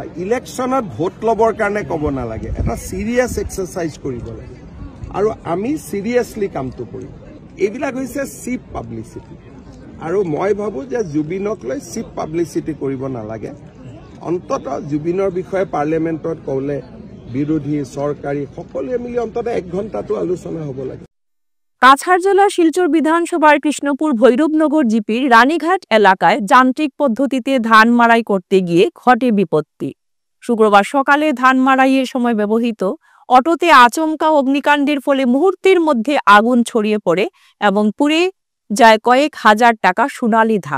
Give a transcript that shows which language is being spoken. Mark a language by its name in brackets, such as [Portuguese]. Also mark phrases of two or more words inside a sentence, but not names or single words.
[Assamese] ইলেকশ্যনত ভোট ল'বৰ কাৰণে ক'ব নালাগে, এটা [English] serious exercise [Assamese] কৰিব লাগে আৰু আমি চিৰিয়াছলি কামটো কৰিম। এইবিলাক হৈছে [English] cheap publicity [Assamese] আৰু মই ভাবোঁ যে জুবিনক লৈ [English] cheap publicity [Assamese] কৰিব নালাগে। অন্ততঃ জুবিনৰ বিষয়ে পাৰ্লিয়ামেণ্টত ক'লে বিৰোধী চৰকাৰী সকলোৱে মিলি অন্ততঃ 1 ঘণ্টাটো আলোচনা হ'ব লাগে। [Bangla] কাছাড় জেলার শিলচর বিধানসভার কৃষ্ণপুর ভৈরবনগর জিপির রানীঘাট এলাকায় যান্ত্রিক পদ্ধতিতে ধান মাড়াই করতে গিয়ে ঘটে বিপত্তি। শুক্রবার সকালে ধান মাড়াইয়ের সময় ব্যবহৃত অটোতে আচমকা অগ্নিকাণ্ডের ফলে মুহূর্তের মধ্যে আগুন ছড়িয়ে পড়ে এবং পুড়ে যায় কয়েক হাজার টাকা সোনালী ধান।